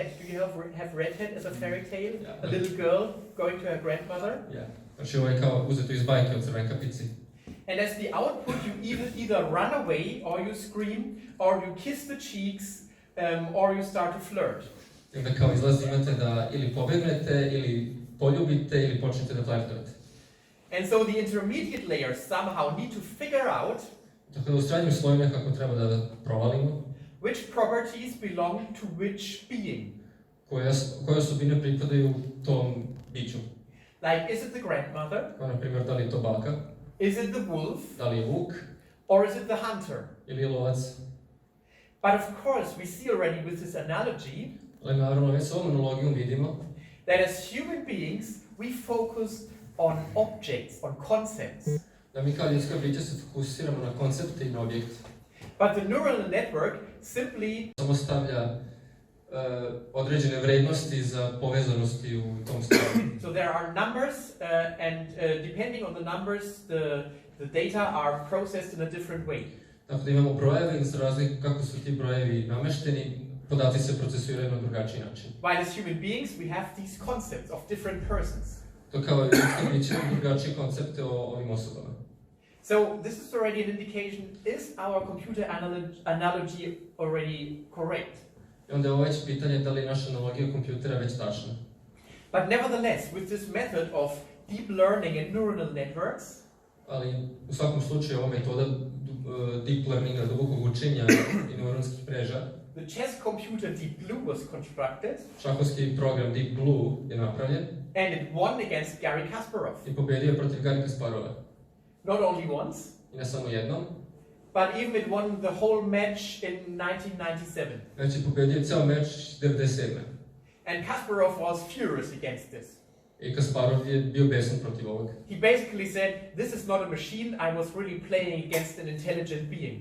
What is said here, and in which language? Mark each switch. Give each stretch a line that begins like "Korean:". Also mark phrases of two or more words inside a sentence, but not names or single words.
English: Do you have Redhead as a fairy tale? Yeah. A little girl going to her grandmother? Yeah.
Serbian: Znači, ovo je kao uzeto iz bajke od Crvenkapici.
English: And as the output, you either run away, or you scream, or you kiss the cheeks, or you start to flirt.
Serbian: I onda kao izlaz imate da ili pobegnete, ili poljubite, ili počnete da flirtirate.
English: And so the intermediate layers somehow need to figure out
Serbian: Tako da u srednjem sloju nekako treba da provalimo
English: which properties belong to which being.
Serbian: Koje osobine pripadaju tom biću.
English: Like, is it the grandmother?
Serbian: Kao na primjer, da li je to baka?
English: Is it the wolf?
Serbian: Da li je vuk?
English: Or is it the hunter?
Serbian: Ili je lovac?
English: But of course, we see already with this analogy
Serbian: Ali naravno, već s ovom analogijom vidimo
English: that as human beings, we focus on objects, on concepts.
Serbian: da mi kao ljudska bića se fokusiramo na koncepte i na objekte.
English: But the neural network simply
Serbian: Samo stavlja određene vrednosti za povezanosti u tom stavu.
English: so there are numbers, and depending on the numbers, the data are processed in a different way.
Serbian: Tako da imamo brojeve i za razliku kako su ti brojevi namešteni, podaci se procesuiraju na drugačiji način.
English: While as human beings, we have these concepts of different persons.
Serbian: To kao ljudski biće drugačiji koncepte o ovim osobama.
English: So this is already an indication, is our computer analogy already correct?
Serbian: I onda je ovo već pitanje da li je naša analogija kompjutera već tačna.
English: But nevertheless, with this method of deep learning and neural networks,
Serbian: Ali u svakom slučaju ova metoda
English: deep learninga,
Serbian: dubokog učenja i neuronskih mreža,
English: the chess computer Deep Blue was constructed,
Serbian: šahovski program Deep Blue je napravljen
English: and it won against Garry Kasparov.
Serbian: i pobedio protiv Garry Kasparova.
English: Not only once,
Serbian: I ne samo jednom,
English: but even it won the whole match in 1997.
Serbian: već je pobedio ceo meč 97.
English: And Kasparov was furious against this.
Serbian: I Kasparov je bio besan protiv ovoga.
English: He basically said, this is not a machine, I was really playing against an intelligent being.